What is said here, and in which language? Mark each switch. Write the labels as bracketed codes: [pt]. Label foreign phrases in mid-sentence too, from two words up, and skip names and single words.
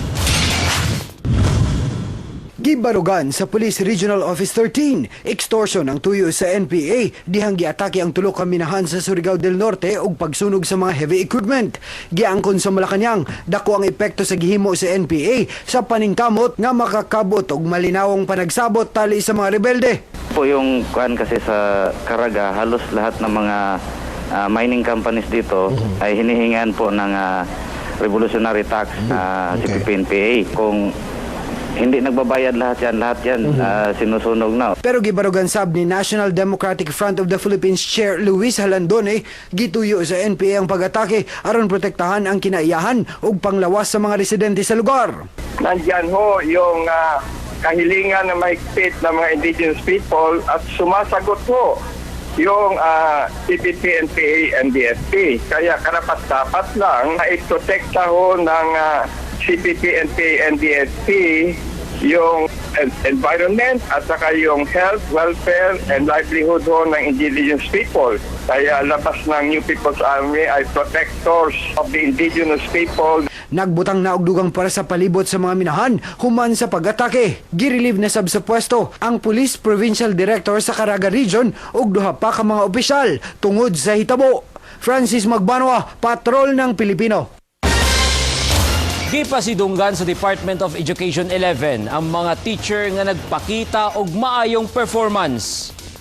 [ceb] Gibarugan sa Police Regional Office 13, extortion ang tuyo sa NPA, dihang giatake ang tulo ka minahan sa Surigao del Norte ug pagsunog sa mga [en] heavy equipment. [ceb] Giangkon sa Malacañang, dako ang epekto sa gihimo sa NPA sa paningkamot nga makakabot og malinawong panagsabot tali sa mga rebelde. [tl] Po yung kuan kasi sa Caraga, halos lahat ng mga [en] mining companies [tl] dito ay hinihingan po ng [en] revolutionary tax [tl] si PNPA. Kung hindi nagbabayad lahat yan sinusunog na. [ceb] Pero gibarugan sab ni National Democratic Front of the Philippines Chair Luis Halandone, gituyo sa NPA ang pag-atake aron protektahan ang kinaiyahan ug panglawas sa mga residente sa lugar. [tl] Nandyan ho yung kahilingan ng mahigpit ng mga [en] indigenous people [tl] at sumasagot ho yung CPP, NPA, and DFP. Kaya karapat-dapat lang na iprotekta ho ng CPP, NPA, and DFP yung environment at saka yung [en] health, welfare, and livelihood [tl] ho ng [en] indigenous people. [tl] Kaya labas ng New People's Army ay [en] protectors of the indigenous people. [ceb] Nagbutang na og dugang para sa palibot sa mga minahan human sa pag-atake. Girelieve na sab sa pwesto ang Police Provincial Director sa Caraga Region ug duha pa ka mga opisyal tungod sa hitabo. [tl] Francis Magbanwa, Patrol ng Pilipino. [ceb] Gipasidunggan sa Department of Education 11 ang mga teacher nga nagpakita og maayong performance.